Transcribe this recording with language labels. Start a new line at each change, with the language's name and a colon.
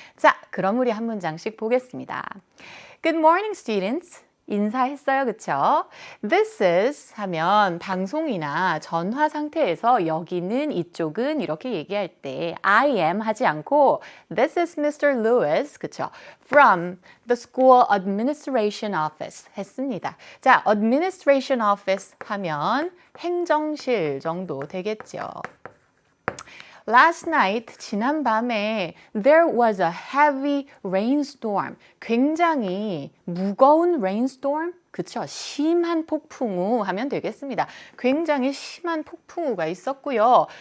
Korean: 자, 그럼 우리 한 문장씩 보겠습니다.
English: Good morning, students.
Korean: 인사했어요. 그쵸?
English: This is
Korean: 하면 방송이나 전화 상태에서 여기는 이쪽은 이렇게 얘기할 때
English: I am
Korean: 하지 않고
English: This is Mr.
Korean: Lewis. 그쵸?
English: From the school administration office
Korean: 했습니다. 자,
English: administration office
Korean: 하면 행정실 정도 되겠죠.
English: Last night,
Korean: 지난밤에
English: there was a heavy rainstorm.
Korean: 굉장히 무거운 rainstorm? 그쵸? 심한 폭풍우 하면 되겠습니다. 굉장히 심한 폭풍우가 있었고요.